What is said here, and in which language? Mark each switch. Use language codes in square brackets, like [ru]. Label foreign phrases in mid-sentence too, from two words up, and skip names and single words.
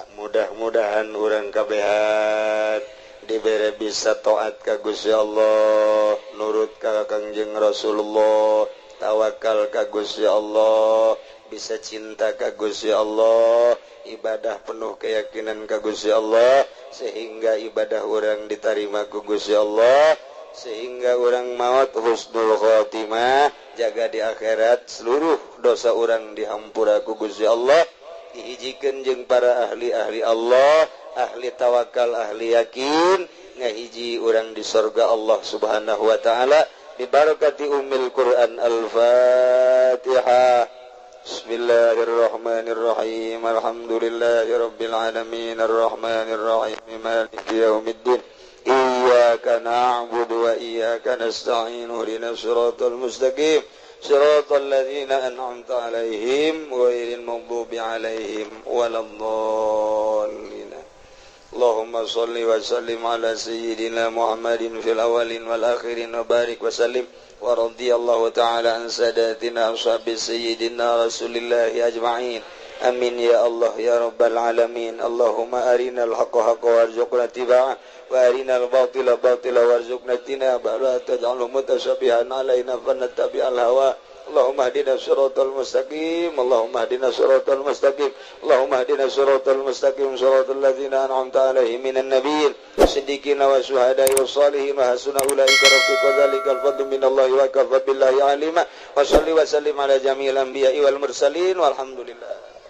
[su] Mudah-mudahan urang kabehan dibere bisa taat ka Gusti Allah, nurut ka Kangjeng Rasulullah, tawakal ka Gusti Allah, bisa cinta ka Gusti Allah, ibadah penuh keyakinan ka Gusti Allah, sehingga ibadah orang diterima ku Gusti Allah, sehingga orang maut [ar] حسن الخاتمة, [su] jaga di akhirat seluruh dosa orang dihampura ku Gusti Allah, dihijikeun jeung para ahli-ahli Allah, ahli tawakal, ahli yakin, ngahiji orang di surga [ar] الله سبحانه وتعالى ببركة أم القرآن. [su] Al-Fatihah. [ar] بسم الله الرحمن الرحيم الحمد لله رب العالمين الرحمن الرحيم مالك يوم الدين. إياك نعبد وإياك نستعين. اهدنا الصراط المستقيم صراط الذين أنعمت عليهم غير المغضوب عليهم ولا الضالين. اللهم صل وسلم على سيدنا محمد في الأولين والآخرين وبارك وسلم ورضي الله تعالى عن ساداتنا أصحاب سيدنا رسول الله أجمعين آمين يا الله يا رب العالمين. اللهم أرنا الحق حقا وارزقنا اتباعه وأرنا الباطل باطلا وارزقنا اجتنابه. لا تجعله متشابها علينا فنتبع الهوى. اللهم اهدنا الصراط المستقيم اللهم اهدنا الصراط المستقيم. اللهم اهدنا الصراط المستقيم صراط الذين أنعمت عليهم من النبيين والصديقين والشهداء والصالحين وحسن أولئك رفيقا. ذلك الفضل من الله وكفى بالله عليما. وصل وسلم على جميع الأنبياء والمرسلين والحمد لله.